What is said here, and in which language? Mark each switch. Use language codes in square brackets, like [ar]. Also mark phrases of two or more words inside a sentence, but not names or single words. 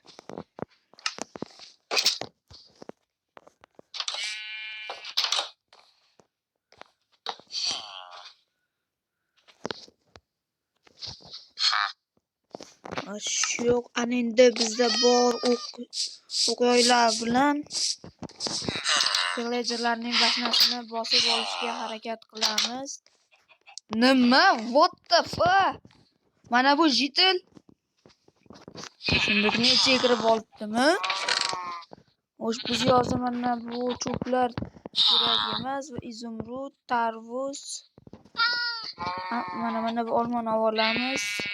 [uz] Yo'q, ana endi bizda bor o'q-yoylar bilan villagerlarning bashnasini bosib olishga harakat qilamiz. Nima? [en] What the fuck? [uz] Mana bu jitil. Shundagina ichiga kirib olibdimi? Biz yozda mana bu cho'plar kerak emas va izumrud, tarvuz. Mana bu olmani olamiz.